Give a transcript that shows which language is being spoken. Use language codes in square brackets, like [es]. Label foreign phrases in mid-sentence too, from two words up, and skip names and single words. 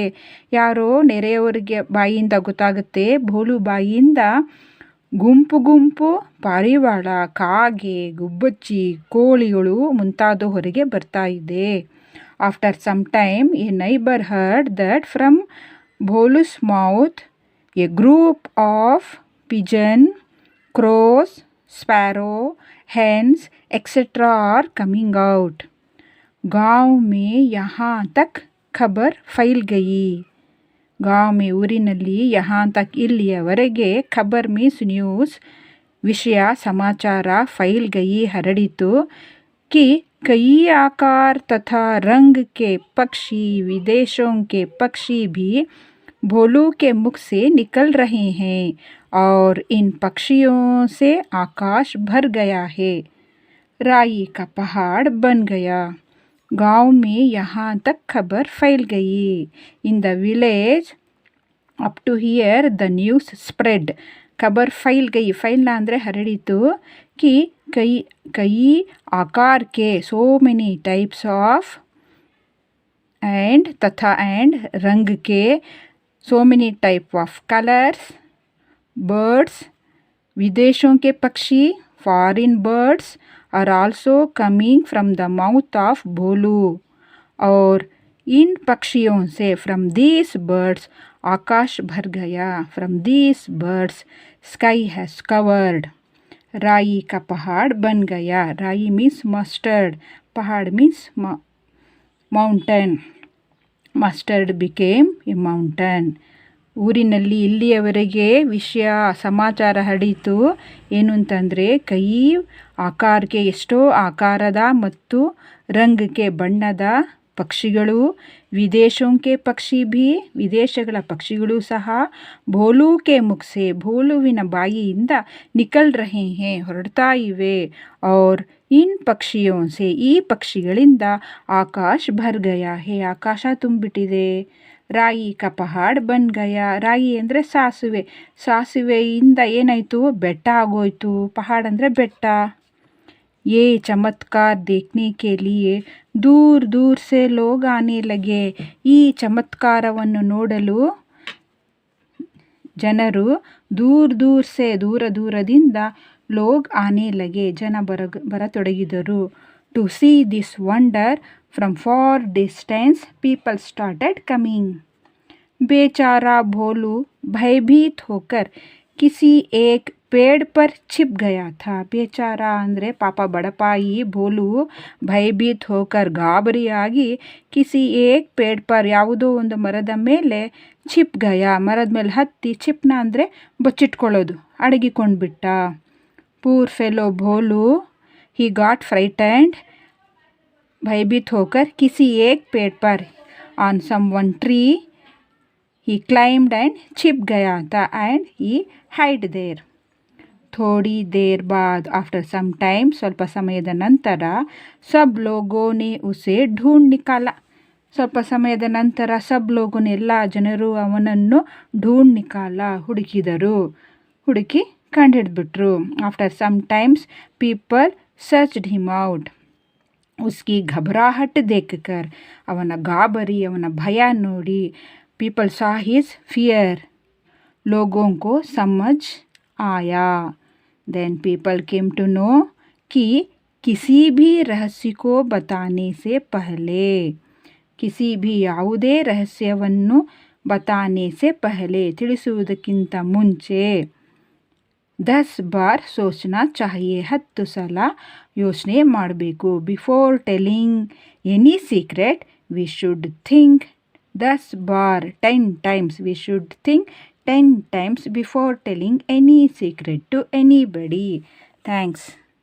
[kn] ಯಾರೋ ನೆರೆಯವರಿಗೆ ಬಾಯಿಯಿಂದ ಗೊತ್ತಾಗುತ್ತೆ, ಭೋಲು ಬಾಯಿಯಿಂದ ಗುಂಪು ಗುಂಪು ಪಾರಿವಾಳ, ಕಾಗೆ, ಗುಬ್ಬಚ್ಚಿ, ಕೋಳಿಗಳು ಮುಂತಾದ ಹೊರಗೆ ಬರ್ತಾ ಇದೆ. [en] after some time a neighbour heard that from Bholu's mouth a group of pigeon, crows, sparrow, hens, etc. are coming out. [hi] गांव में यहाँ तक खबर फैल गई. गांव में ಊರಿನಲ್ಲಿ यहाँ तक ಇಲ್ಲಿಯವರೆಗೆ, ಖಬರ್ [en] means news, [kn] ವಿಷಯ ಸಮಾಚಾರ, [hi] फैल गई ಹರಡಿತು, कि कई आकार तथा रंग के पक्षी, विदेशों के पक्षी भी भोलू के मुख से निकल रहे हैं और इन पक्षियों से आकाश भर गया है. राई का पहाड़ बन गया. गांव में यहाँ तक खबर फैल गई. [en] In the village up to here the news spread. [hi] खबर फैल गई, फैलना [kn] ಅಂದರೆ ಹರಡಿತು, [hi] कि कई आकार के, [en] so many types of, and तथा and [hi] रंग के, [en] so many type of colors, birds, [hi] विदेशों के पक्षी, [en] foreign birds are also coming from the mouth of भोलू. [hi] और इन पक्षियों से, [en] from these birds, [hi] आकाश भर गया, [en] from these birds sky has covered. राई का पहाड़ बन गया. राई means mustard, पहाड़ means mountain. Mustard became a mountain. [kn] ಊರಿನಲ್ಲಿ ಇಲ್ಲಿಯವರೆಗೆ ವಿಷಯ ಸಮಾಚಾರ ಹರಡಿತು, ಏನು ಅಂತಂದರೆ, ಕೈ ಆಕಾರಕ್ಕೆ, ಎಷ್ಟೋ ಆಕಾರದ ಮತ್ತು ರಂಗಕ್ಕೆ ಬಣ್ಣದ ಪಕ್ಷಿಗಳು, [hi] विदेशों के पक्षी भी, [kn] ವಿದೇಶಗಳ ಪಕ್ಷಿಗಳು ಸಹ, [hi] भोलू के मुख से, [kn] ಭೋಲುವಿನ ಬಾಯಿಯಿಂದ, [hi] निकल रहे हैं [kn] ಹೊರಡ್ತಾ ಇವೆ, [hi] और इन पक्षियों से [kn] ಈ ಪಕ್ಷಿಗಳಿಂದ, [hi] आकाश भर गया है [kn] ಆಕಾಶ ತುಂಬಿಟ್ಟಿದೆ. [hi] राई का पहाड़ बन गया, [kn] ರಾಯಿ ಅಂದರೆ ಸಾಸುವೆ, ಸಾಸುವೆಯಿಂದ ಏನಾಯಿತು, ಬೆಟ್ಟ ಆಗೋಯ್ತು, ಪಹಾಡ್ ಅಂದರೆ ಬೆಟ್ಟ. [hi] ये चमत्कार देखने के लिए दूर दूर से लोग आने लगे. [kn] ಈ ಚಮತ್ಕಾರವನ್ನು ನೋಡಲು ಜನರು [hi] दूर दूर से, [kn] ದೂರ ದೂರದಿಂದ, [hi] लोग आने लगे [kn] ಜನ ಬರತೊಡಗಿದರು. [en] to see this wonder from far distance people started coming. [hi] बेचारा भोलू भयभीत होकर किसी एक पेड़ पर छिप गया था. [kn] बेचारा ಅಂದರೆ ಪಾಪ ಬಡಪಾಯಿ ಭೋಲು, [hi] भयभीत होकर [kn] ಗಾಬರಿಯಾಗಿ, [hi] किसी एक पेड़ पर [kn] ಯಾವುದೋ ಒಂದು ಮರದ ಮೇಲೆ, [hi] छिप गया [kn] ಮರದ ಮೇಲೆ ಹತ್ತಿ, छिपना ಅಂದರೆ ಬಚ್ಚಿಟ್ಕೊಳ್ಳೋದು, ಅಡಗಿಕೊಂಡ್ಬಿಟ್ಟ. [en] poor fellow ಭೋಲು, ही got frightened, [hi] भयभीत होकर किसी एक पेड़ पर, [en] on some one tree, he climbed and [hi] छिप गया था [en] and he hid there. [hi] थोड़ी देर बाद [en] after some time [kn] ಸ್ವಲ್ಪ ಸಮಯದ ನಂತರ [hi] सब लोगों ने उसे ढूंढ निकाला. [kn] ಸ್ವಲ್ಪ ಸಮಯದ ನಂತರ [hi] सब लोगों [kn] ಎಲ್ಲ ಜನರು ಅವನನ್ನು [hi] ढूंढ निकाला [kn] ಹುಡುಕಿ ಕಂಡುಹಿಡಿದ್ಬಿಟ್ರು. [en] after some times people searched him out. [hi] उसकी घबराहट देखकर, [kn] ಅವನ ಗಾಬರಿ, ಅವನ ಭಯ ನೋಡಿ, [en] people saw his fear. [hi] लोगों को समझ आया. [en] then people came to know [hi] कि किसी भी रहस्य को बताने से पहले, किसी भी [kn] ಯಾವುದೇ ರಹಸ್ಯವನ್ನು [hi] बताने से पहले [kn] ತಿಳಿಸುವುದಕ್ಕಿಂತ ಮುಂಚೆ [hi] 10 बार सोचना चाहिए, 10 [kn] ಸಲ ಯೋಚನೆ ಮಾಡಬೇಕು. [en] before telling any secret we should think 10 ಬಾರ್ 10 ಟೈಮ್ಸ್. we should think 10 times before telling any secret to anybody. Thanks.